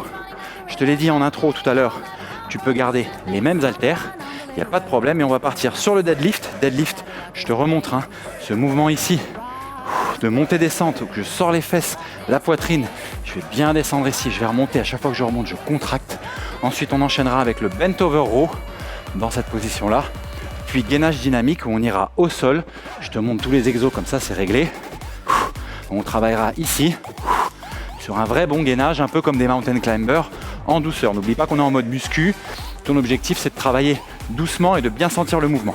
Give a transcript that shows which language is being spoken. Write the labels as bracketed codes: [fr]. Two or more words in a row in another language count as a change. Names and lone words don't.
[fr] Je te l'ai dit en intro tout à l'heure, tu peux garder les mêmes haltères. Il n'y a pas de problème et on va partir sur le deadlift. Deadlift, je te remontre ce mouvement ici de montée-descente où je sors les fesses, la poitrine. Je vais bien descendre ici, je vais remonter. À chaque fois que je remonte, je contracte. Ensuite, on enchaînera avec le [en] bent over row [fr] dans cette position-là. Puis gainage dynamique où on ira au sol. Je te montre tous les exos comme ça, c'est réglé. On travaillera ici sur un vrai bon gainage, un peu comme des [en] mountain climbers, [fr] en douceur. N'oublie pas qu'on est en mode muscu. Ton objectif, c'est de travailler doucement et de bien sentir le mouvement.